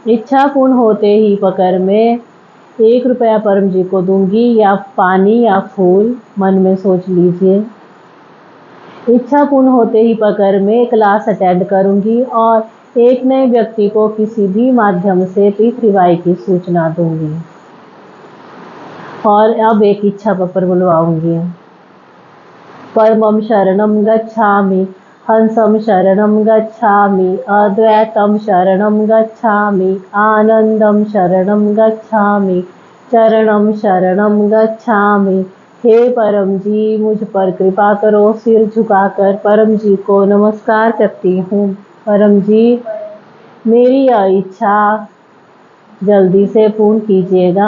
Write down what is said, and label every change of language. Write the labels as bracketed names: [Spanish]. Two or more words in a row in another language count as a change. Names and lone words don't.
[Hindi] इच्छा पूर्ण होते ही पकड़ में 1 रुपया परम जी को दूंगी या पानी या फूल, मन में सोच लीजिए। इच्छा पूर्ण होते ही पकड़ में क्लास अटेंड करूंगी और एक नए व्यक्ति को किसी भी माध्यम से पी3वाई की सूचना दूंगी। और अब एक इच्छा पत्र बुलवाऊंगी। [Sanskrit] परमं शरणं गच्छामि, हंसं शरणं गच्छामि, अद्वैतं शरणं गच्छामि, आनंदं शरणं गच्छामि, चरणं शरणं गच्छामि। [Hindi] हे परम जी, मुझ पर कृपा करो। सिर झुकाकर परम जी को नमस्कार करती हूँ। परम जी, मेरी यह इच्छा जल्दी से पूर्ण कीजिएगा।